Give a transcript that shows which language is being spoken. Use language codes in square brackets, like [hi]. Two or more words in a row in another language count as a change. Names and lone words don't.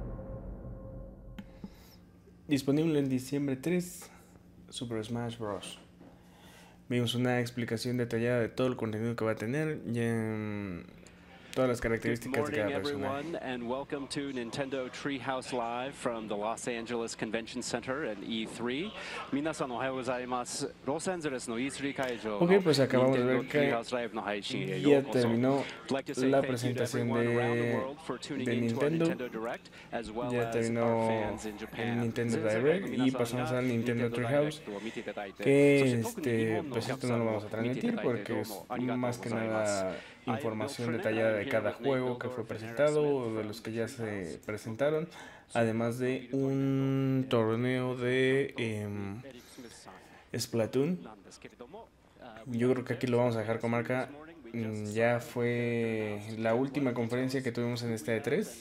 [es] Disponible en diciembre 3, Super Smash Bros. Vimos una explicación detallada de todo el contenido que va a tener, todas las características de cada personaje. [en] Everyone, and welcome to Nintendo Treehouse Live from the Los Angeles Convention Center at E3. [ja] 皆さんおはようございます。ロサンゼルスの E3 会場の [es] Ok, pues acabamos de [ja] Nintendo [es] ver que [ja] Treehouse Live の配信へよ [es] ya [ja] うこそ。 [es] terminó [en] I'd like to say [es] la [en] thank you to [es] presentación [en] everyone around the world for [es] de [en] tuning in to our [es] Nintendo. [en] Nintendo Direct, as well [es] Ya [en] as our [es] terminó [en] fans in [es] el [en] Japan. [es] Nintendo [ja] 全世界の [es] Direct [ja] 皆 [es] y [ja] さん [es] pasamos [ja] が [es] al Nintendo [ja] Nintendo [es] Treehouse, [ja] Direct を見ていただいて、そ [es] que [ja] して特に日本のお [es] pues [ja] 客 [es] esto [ja] さ [es] no [ja] ん [es] lo [ja] も [es] vamos a [ja] 見ていた [es] transmitir [ja] だいて [es] porque [ja] どう [es] es [ja] もありがとう [es] más [ja] ご [es] que [ja] ざいます。 [es] nada información detallada de cada juego que fue presentado o de los que ya se presentaron, además de un torneo de Splatoon. Yo creo que aquí lo vamos a dejar con marca. Ya fue la última conferencia que tuvimos en esta E3.